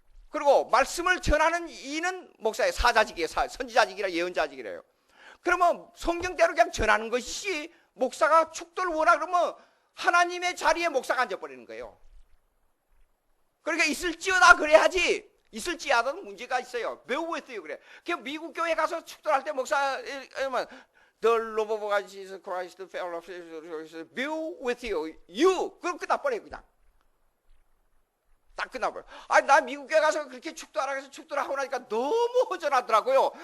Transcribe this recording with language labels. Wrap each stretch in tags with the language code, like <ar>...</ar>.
<ko>그리고 말씀을 전하는 이는 목사예요. 사자직이에요. 선지자직이라 예언자직이래요. 그러면 성경대로 그냥 전하는 것이 목사가 축도를 원하 그러면 하나님의 자리에 목사가 앉아버리는 거예요. 그러니까 있을지어다 그래야지. 있을지어다는 문제가 있어요. 매우 했어요. 그래. 그 미국 교회 가서 축도를 할 때 목사</ko> <en>The love of Jesus Christ, the fellowship, be with you.</en> <ko>그럼 끝나버려요. 그냥. 딱 끝나버려. 아니 나 미국 교회 가서 그렇게 축도하라고 해서 축도를 하고 나니까 너무 허전하더라고요.</ko>